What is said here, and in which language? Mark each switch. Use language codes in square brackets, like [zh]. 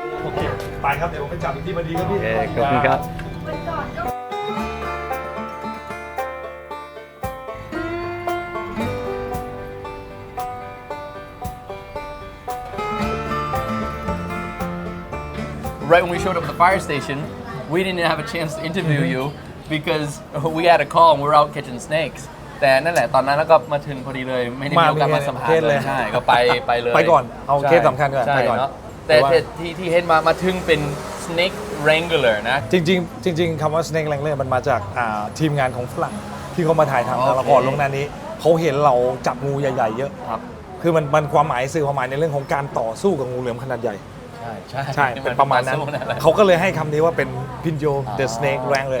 [th] โอเคไปครับเดี๋ยวผมไปจับอีกที่พอดีครับพี่ โอเคขอบคุณครับ [en] Right when we showed up at the fire station, we didn't have a chance to interview you because we had a call and we were out catching snakes. [th] แต่นั่นแหละตอนนั้นแล้วก็มาถึงพอดีเลยไม่ได้มีโอกาสมาสัมภาษณ์เลยใช่ก็ไปเลย ไปก่อนเอาเคสสำคัญก่อนไปก่อน แต่ที่เห็นมาถึงเป็น snake wrangler นะ จริงคำว่า snake wrangler มันมาจากทีมงานของฝรั่งที่เขามาถ่ายทำละครลงหน้านี้เขาเห็นเราจับงูใหญ่ๆเยอะคือมันความหมายสื่อความหมายในเรื่องของการต่อสู้กับงูเหลือมขนาดใหญ่ใช่เป็นประมาณนั้นเขาก็เลยให้คำนี้ว่าเป็น Pinyo the Snake Wranglers